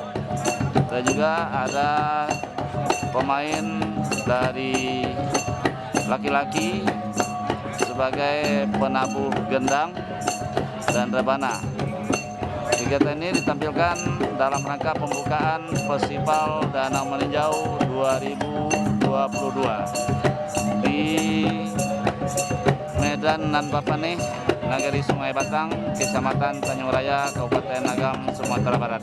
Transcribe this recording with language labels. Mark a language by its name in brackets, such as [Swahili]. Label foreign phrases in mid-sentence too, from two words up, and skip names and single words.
[Indonesian] Dan juga ada pemain dari laki-laki sebagai penabuh gendang dan rebana. Kegiatan ini ditampilkan dalam rangka pembukaan Festival Danau Maninjau 2022 di Medan Nanbapane, Nagari Sungai Batang, Kecamatan Tanjung Raya, Kabupaten Agam, Sumatera Barat.